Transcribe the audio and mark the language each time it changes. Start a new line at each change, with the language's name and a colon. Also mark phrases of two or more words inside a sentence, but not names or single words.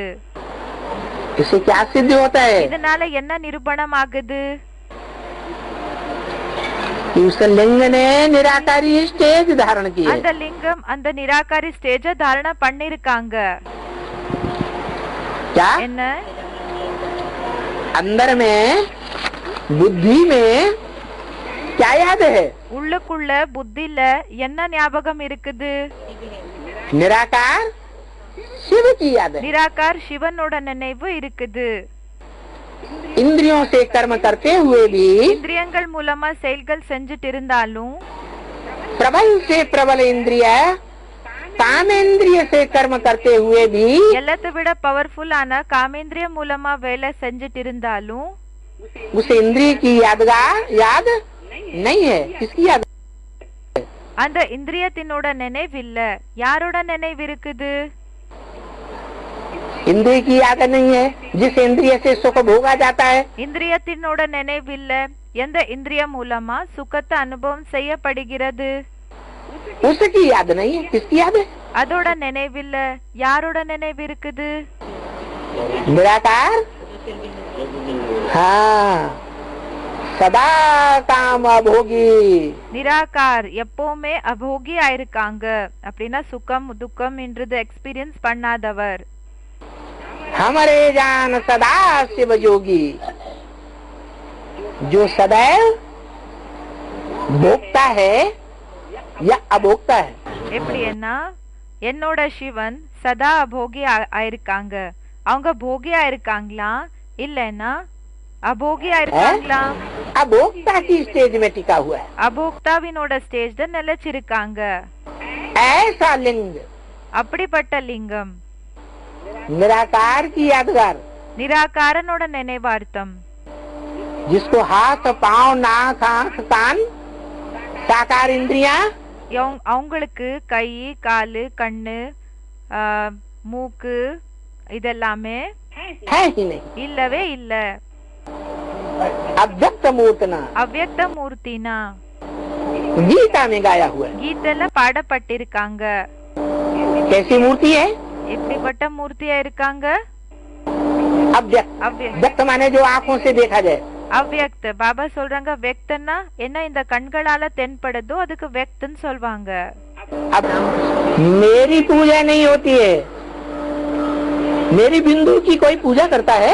Hindi: इससे क्या सिद्ध होता है?
Tamil: இதனால என்ன நிரூபணம் ஆகுது?
Hindi: कि उस लिंग ने निराकारी स्टेज धारण की है।
Tamil: அந்த லிங்கம் அந்த நிராகாரி ஸ்டேஜ தாரண பண்ணிருக்காங்க।
Hindi: क्या
Tamil: என்ன?
Hindi: अंदर में बुद्धि में क्या याद है?
Tamil: உள்ளுக்குள்ள புத்தில என்ன ஞாபகம் இருக்குது?
Hindi: निराकार शिव की याद है।
Tamil: நிராகார் சிவனோட நினைவு இருக்குது।
Hindi: इंद्रियों से कर्म करते हुए भी
Tamil: இந்திரியங்கள் மூலமா செயல்கள் செஞ்சுட்டு இருந்தாலும்
Hindi: प्रबल से प्रबल इंद्रिय कामेंद्रिय से कर्म करते हुए भी
Tamil: எல்லாத்தை விட பவர்ஃபுல்லான காமேந்திரிய மூலமா வேலை செஞ்சுட்டு இருந்தாலும்
Hindi: उस इंद्रिय की यादगार याद नहीं है। किसकी याद?
Tamil: அந்த இந்திரியத்தினோட நினைவில்ல, யாரோட நினைவு இருக்குது?
Hindi: इंद्रिय की याद नहीं है, जिस इंद्रिय से सुख भोगा जाता है।
Tamil: இந்திரியத்தினோட நினைவில்ல, எந்த இந்திரிய மூலமா சுகத்தை அனுபவம் செய்யப்படுகிறது?
Hindi: उसकी याद नहीं है, किसकी याद है?
Tamil: அதோட நினைவில்ல, யாரோட நினைவு இருக்குது?
Hindi: निराकार। हाँ, सदा काम अभोगी।
Tamil: நிராகார் எப்பவுமே அபோகியா இருக்காங்க. அப்படின்னா சுகம் துக்கம் என்றது எக்ஸ்பீரியன்ஸ் பண்ணாதவர்.
Hindi: हमारे जान सदा शिव जोगी, जो सदैव भोगता है या अभोक्ता है।
Tamil: எப்படின்னா என்னோட சிவன் சதா அபோகி ஆயிருக்காங்க. அவங்க போகியா இருக்காங்களா இல்லைன்னா அபோகியா இருக்காங்களா?
Hindi: अभोक्ता की स्टेज में टिका हुआ है।
Tamil: அபோக்தாவினோட ஸ்டேஜ்ல நிலைச்சிருக்காங்க.
Hindi: ऐसा लिंग
Tamil: அப்படிப்பட்ட லிங்கம்
Hindi: निराकार की यादगार,
Tamil: நிராகாரனோட நினைவார்த்தம்.
Hindi: जिसको हाथ पांव नाक आंख कान साकार इंद्रिया,
Tamil: அவங்களுக்கு கை காலு கண்ணு மூக்கு இதெல்லாமே
Hindi: है ही नहीं।
Tamil: இல்லவே இல்ல.
Hindi: अव्यक्त मूर्तना
Tamil: அவ்யக்த மூர்த்தினா
Hindi: गीता में गाया हुआ है।
Tamil: கீதையில பாடப்பட்டிருக்காங்க.
Hindi: कैसी मूर्ति है?
Tamil: எப்படிப்பட்ட மூர்த்தியா இருக்காங்க?
Hindi: अव्यक्त।
Tamil: அவ்யக்த
Hindi: व्यक्त माने जो आंखों से देखा जाए।
Tamil: அவ்யக்த பாபா சொல்றாங்க வெக்தன்னா என்ன இந்த கண்களால தென்படுதோ அதுக்கு வெக்தன்னு சொல்வாங்க.
Hindi: अब मेरी पूजा नहीं होती है, मेरी बिंदु की कोई पूजा करता है?